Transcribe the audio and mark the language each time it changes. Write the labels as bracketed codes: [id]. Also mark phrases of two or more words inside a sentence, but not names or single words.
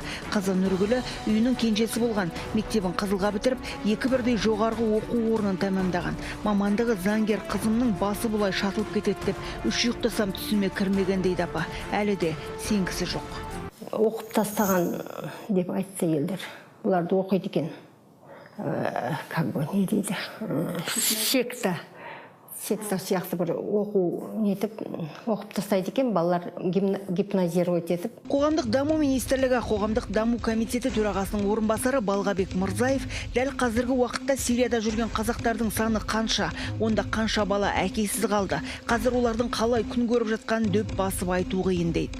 [kk] Қызы Нұргүлі үйінің кенжесі болған, мектебін Қызылға бітіріп, 2 бірдей жоғарғы оқу орнын тәмамдаған. Мамандығы заңгер, қызымның басы бұлай шатылып кетеді деп, 3 ұйықтасам түсіме кірмеген дейді апа. Әлі де сенгісі жоқ. Оқып тастаған деп айтса елдер. Бұларды оқиды екен. [ru] Как бы не [kk] дейді. секция сияқты бір оқып тастайды екен, балалар гипнозировать етіп. Қоғамдық даму министрлігі қоғамдық даму комитеті төрағасының орынбасары Балғабек Мырзаев дәл қазіргі уақытта Сирияда жүрген қазақтардың саны қанша, онда қанша бала әкесіз қалды, қазір олардың қалай күн көріп жатқанын дөп басып айту қиын дейді.